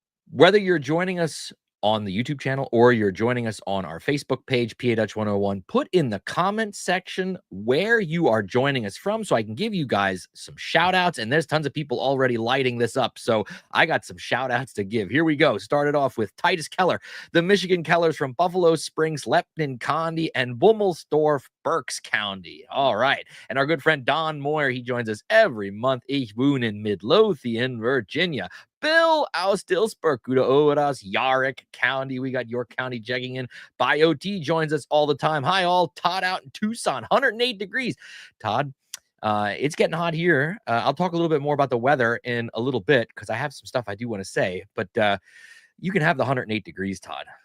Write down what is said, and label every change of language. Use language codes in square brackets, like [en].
[en] Whether you're joining us on the YouTube channel or you're joining us on our Facebook page, PA Dutch 101, put in the comment section where you are joining us from so I can give you guys some shout outs. And there's tons of people already lighting this up. So I got some shout outs to give. Here we go. Started off with Titus Keller, the Michigan Kellers from Buffalo Springs, Lepton County, and Bummelsdorf, Berks County. All right. And our good friend Don Moyer, he joins us every month. [pdc] Ich wohne in Midlothian, Virginia. [en] Bill aus Dillsburg, Gute Oras, Yarrick County. We got York County checking in. BioT joins us all the time. Hi, all. Todd out in Tucson, 108 degrees. Todd, it's getting hot here. I'll talk a little bit more about the weather in a little bit because I have some stuff I do want to say, but you can have the 108 degrees, Todd.